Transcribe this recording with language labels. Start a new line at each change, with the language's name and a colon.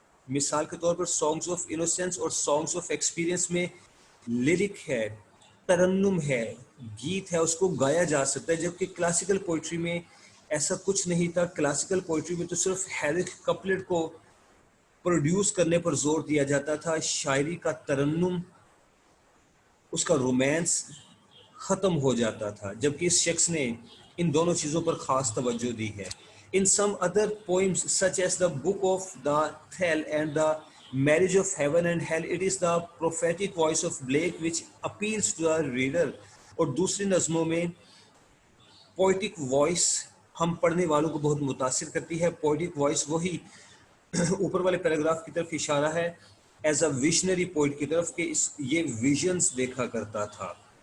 Urdu: مثال کے طور پر سانگز آف انوسینس اور سانگز آف ایکسپیرینس میں لیرک ہے، ترنم ہے، گیت ہے، اس کو گایا جا سکتا ہے، جبکہ کلاسیکل پوئٹری میں ایسا کچھ نہیں تھا. کلاسیکل پوئٹری میں تو صرف ہیرک کپلٹ کو پروڈیوس کرنے پر زور دیا جاتا تھا. شاعری کا ترنم، اس کا رومانس ختم ہو جاتا تھا، جبکہ اس شخص نے ان دونوں چیزوں پر خاص توجہ دی ہے.
English: In some other poems such as the Book of the Thel and the Marriage of Heaven and Hell, it is the prophetic voice of Blake which appeals to the reader.
Urdu: اور دوسری نظموں میں poetic voice ہم پڑھنے والوں کو بہت متاثر کرتی ہے. poetic voice وہی اوپر والے پیراگراف کی طرف اشارہ ہے
English: as a visionary poet
Urdu: کی طرف کہ یہ ویژنز دیکھا کرتا تھا.